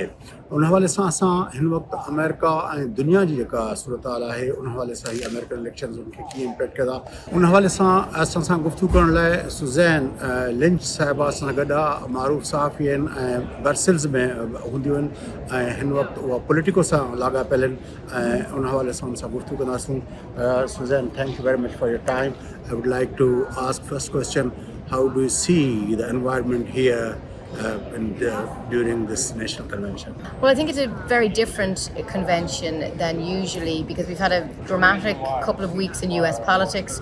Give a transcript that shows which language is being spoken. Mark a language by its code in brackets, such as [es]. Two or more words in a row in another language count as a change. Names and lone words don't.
[sd] उन हवाले सां असां हिन वक़्तु अमेरिका ऐं दुनिया जी जेका सूरत हाल आहे उन हवाले सां ही [en] American elections [sd] उनखे कीअं इम्पैक्ट कंदा, उन हवाले सां असां सां गुफ़्तगू करण लाइ सुज़ैन लिंच साहिबा सां गॾु आहे। मारूफ़ सहाफ़ी आहिनि ऐं ब्रसेल्स में हूंदियूं आहिनि ऐं हिन वक़्तु उहा पॉलिटिको सां लाॻापियल आहिनि ऐं उन हवाले सां उन सां गुफ़्तगू कंदासीं। सुज़ैन, [en] Thank you very much for your time. I would like to ask first question, how do you see the environment here during this national convention? Well, I think it's a very different convention than usually because we've had a dramatic couple of weeks in US politics.